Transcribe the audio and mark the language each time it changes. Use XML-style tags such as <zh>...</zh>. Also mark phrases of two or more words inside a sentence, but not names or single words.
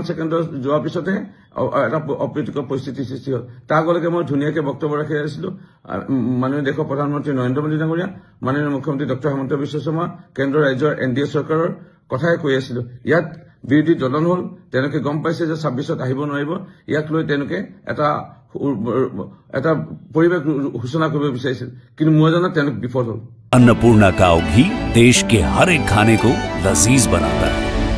<as>ছেকেণ্ডৰ যোৱাৰ পিছতে এটা অপ্ৰীতিকৰ পৰিস্থিতি সৃষ্টি হ'ল তাৰ আগলৈকে মই ধুনীয়াকৈ বক্তব্য ৰাখি আহিছিলো মাননীয় দেশৰ প্ৰধানমন্ত্ৰী নৰেন্দ্ৰ মোদী ডাঙৰীয়া মাননীয় মুখ্যমন্ত্ৰী ডক্টৰ হিমন্ত বিশ্ব শৰ্মা কেন্দ্ৰৰ ৰাজ্যৰ NDA চৰকাৰৰ কথাই কৈ আছিলো ইয়াত বিৰোধী দলন হ'ল তেওঁলোকে গম পাইছে যে 26ত আহিব নোৱাৰিব ইয়াক লৈ তেওঁলোকে এটা পৰিৱেশ ঘোষণা কৰিব বিচাৰিছিল কিন্তু মই জানা তেওঁলোক বিফল হ'ল</as> <hi>अन्नपूर्णा काव घी देश के हर एक खाने को लजीज बनाता है।</hi>